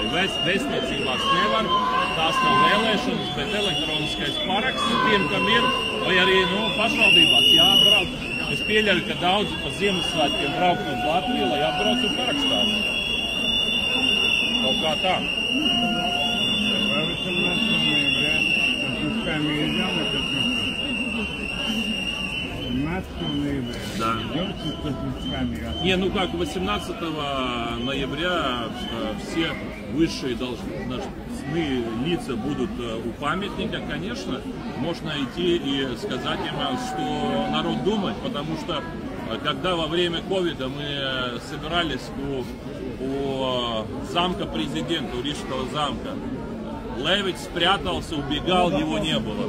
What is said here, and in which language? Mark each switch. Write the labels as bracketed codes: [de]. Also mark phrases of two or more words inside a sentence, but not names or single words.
[lv] Vēstniecībās nevar, tās nav vēlēšanas, bet elektroniskais paraksts tiem, kam ir, vai arī pašvaldībās jāatbrauc. Es pieļauju, ka daudzi pa Ziemassvētkiem braukt uz Latviju, lai atbrauc un parakstās. Kaut kā tā. [ru] Да. Не, ну как, 18 ноября все высшие должностные лица будут у памятника, конечно, можно идти и сказать им, что народ думает, потому что когда во время ковида мы собирались у замка президента, у Рижского замка, Левич спрятался, убегал, его не было.